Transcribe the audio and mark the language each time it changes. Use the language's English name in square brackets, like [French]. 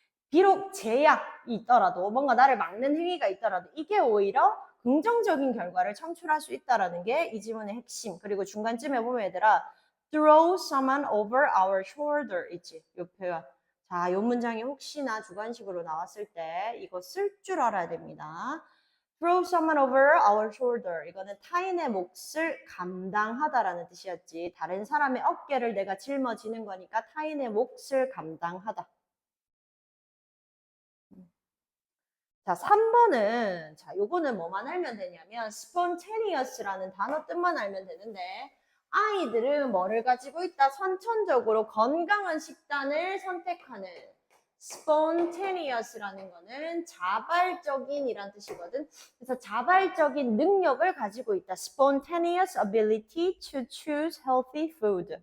[Korean] 비록 제약이 있더라도 뭔가 나를 막는 행위가 있더라도 이게 오히려 긍정적인 결과를 창출할 수 있다라는 게 이 지문의 핵심. 그리고 중간쯤에 보면 얘들아 [English] throw someone over our shoulder [Korean] 있지. 요 표현. 자, 요 문장이 혹시나 주관식으로 나왔을 때 이거 쓸 줄 알아야 됩니다. [English] throw someone over our shoulder. [Korean] 이거는 타인의 몫을 감당하다라는 뜻이었지. 다른 사람의 어깨를 내가 짊어지는 거니까 타인의 몫을 감당하다. 자, 3번은, 자, 요거는 뭐만 알면 되냐면, spontaneous라는 단어 뜻만 알면 되는데, 아이들은 뭐를 가지고 있다? 선천적으로 건강한 식단을 선택하는 spontaneous라는 거는 자발적인이란 뜻이거든. 그래서 자발적인 능력을 가지고 있다. [English] spontaneous ability to choose healthy food.